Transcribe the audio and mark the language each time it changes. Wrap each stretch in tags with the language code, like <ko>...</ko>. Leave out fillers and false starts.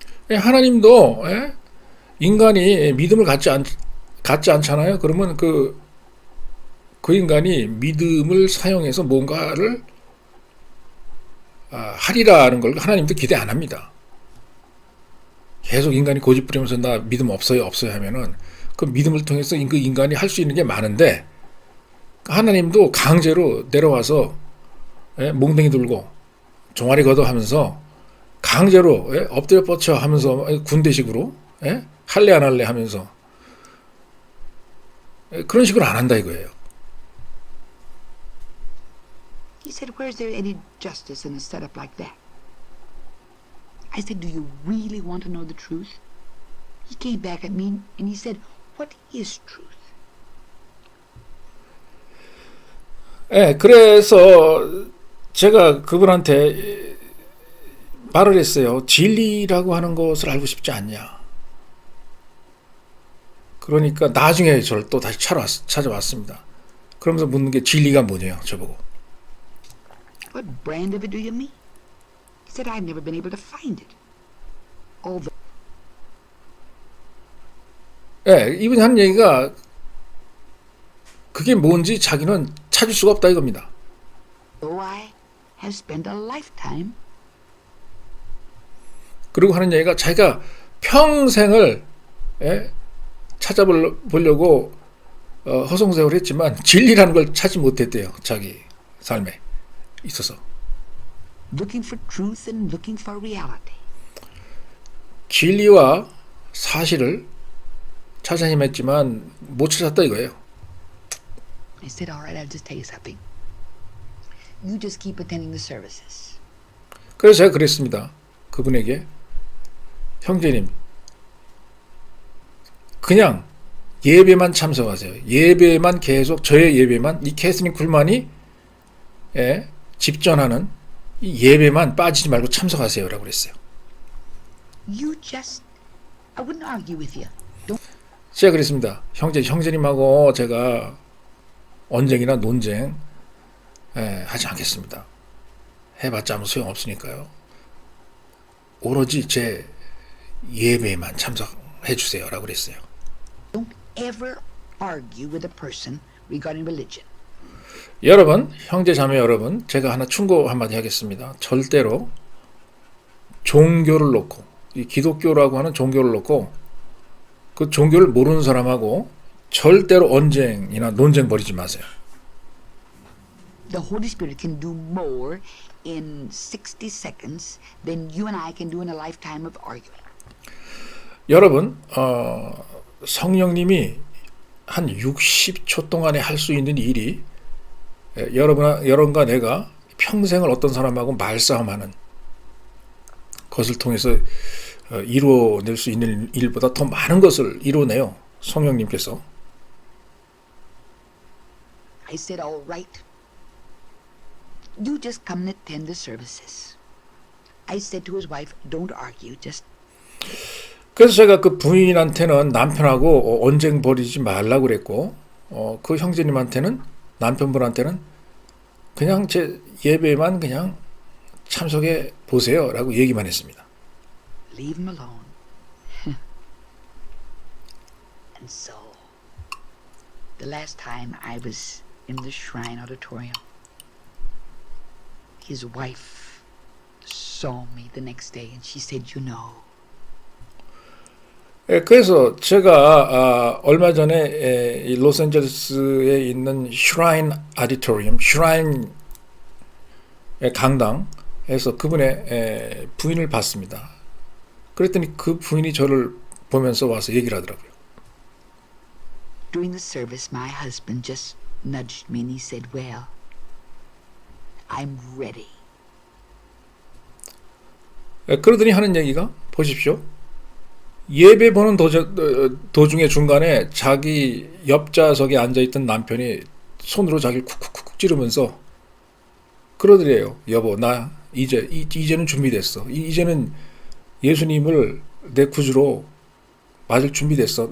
<ko>하나님도 인간이 믿음을 갖지 않잖아요. 그러면 그 인간이 믿음을 사용해서 뭔가를 하리라는 걸 하나님도 기대 안 합니다. 계속 인간이 고집 부리면서 나 믿음 없어요 하면은 그 믿음을 통해서 그 인간이 할 수 있는 게 많은데, 하나님도 강제로 내려와서 몽둥이 들고 종아리 걷어 하면서 강제로 엎드려 뻗쳐 하면서 군대식으로 할래 안 할래 하면서 그런 식으로 안 한다 이거예요.</ko> <en>He said, where's there any justice in a setup like that? I said, do you really want to know the truth? He came back at me and he said, what is truth?</en> <ko>그래서 제가 그분한테 말을 했어요. 진리라고 하는 것을 알고 싶지 않냐. 그러니까 나중에 저를 또 다시 찾아왔습니다. 그러면서 묻는 게 진리가 뭐냐요, 저보고.</ko> <en>What brand of it do you mean? He said, I've never been able to find it. Although</en> <ko>이분이 하는 얘기가 그게 뭔지 자기는 찾을 수가 없다 이겁니다.</ko> <en>I have spent a lifetime.</en> <ko>그리고 하는 얘기가 자기가 평생을 찾아보려고 허송세월 했지만 진리라는 걸 찾지 못했대요. 자기 삶에 있어서.</ko> <en>Looking for truth and looking for reality.</en> <ko>진리와 사실을 찾아 헤맸지만 못 찾았다 이거예요.</ko> <en>I said, all right, I'll just tell you something. You just keep attending the services.</en> <ko>그래서 제가 그랬습니다. 그분에게, 형제님, 그냥 예배만 참석하세요. 예배만 계속, 저의 예배만, 이 캐스린 쿨만이 집전하는 이 예배만 빠지지 말고 참석하세요 라고 그랬어요.</ko> <en>You just, I wouldn't argue with you. Don't.</en> <ko>제가 그랬습니다. 형제님하고 제가 언쟁이나 논쟁 하지 않겠습니다. 해봤자 아무 소용없으니까요. 오로지 제 예배에만 참석해 주세요 라고 그랬어요.</ko> <en>Don't ever argue with a person regarding religion.</en> <ko>여러분, 형제 자매 여러분, 제가 하나 충고 한마디 하겠습니다. 절대로 종교를 놓고, 이 기독교라고 하는 종교를 놓고 그 종교를 모르는 사람하고 절대로 언쟁이나 논쟁 벌이지 마세요.</ko> <en>The Holy Spirit can do more in 60 seconds than you and I can do in a lifetime of arguing.</en> <ko>여러분, 성령님이 한 60초 동안에 할 수 있는 일이 여러분과 내가 평생을 어떤 사람하고 말싸움하는 것을 통해서 이루어낼 수 있는 일보다 더 많은 것을 이루어내요. 성령님께서.</ko> <en>I said, all right. You just come and attend the services. I said to his wife, don't argue, just.</en> <ko>그래서 제가 그 부인한테는 남편하고 언쟁 벌이지 말라고 그랬고, 그 형제님한테는, 남편분한테는 그냥 제 예배만 그냥 참석해 보세요 라고 얘기만 했습니다.</ko> <en>Leave him alone. And so, the last time I was in the Shrine Auditorium, his wife saw me the next day and she said, you know.</en> <ko>그래서 제가 얼마 전에 이 로스앤젤레스에 있는 슈라인 아디토리움, 슈라인 강당에서 그분의 부인을 봤습니다. 그랬더니 그 부인이 저를 보면서 와서 얘기를 하더라고요.</ko> <en>During the service, my husband just nudged me and he said, "Well, I'm ready."</en> <ko>그러더니 하는 얘기가 보십시오. 예배 보는 도중에 중간에 자기 옆좌석에 앉아있던 남편이 손으로 자기를 쿡쿡쿡 찌르면서 그러더래요. 여보, 나 이제는 준비됐어. 이제는 예수님을 내 구주로 맞을 준비됐어.</ko>